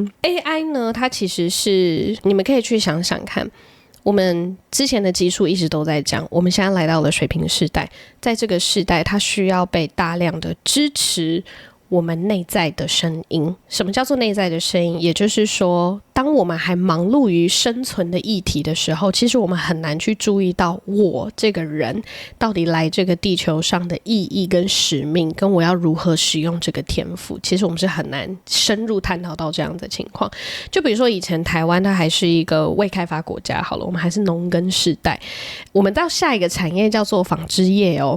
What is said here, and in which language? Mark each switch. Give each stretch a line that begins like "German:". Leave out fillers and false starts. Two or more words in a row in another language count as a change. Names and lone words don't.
Chinese: AI 呢，它其實是你們可以去想想看，我們之前的集數一直都在講，我們現在來到了水瓶世代，在這個世代它需要被大量的支持我們內在的聲音。什麼叫做內在的聲音？也就是說，當我們還忙碌於生存的議題的時候，其實我们很難去注意到我這個人到底來這個地球上的意義跟使命，跟我要如何使用這個天賦。其實我們是很難深入探討到這樣的情況。就比如說以前台灣它還是一個未開發國家，好了，我們還是農耕世代，我們到下一個產業叫做紡織業哦。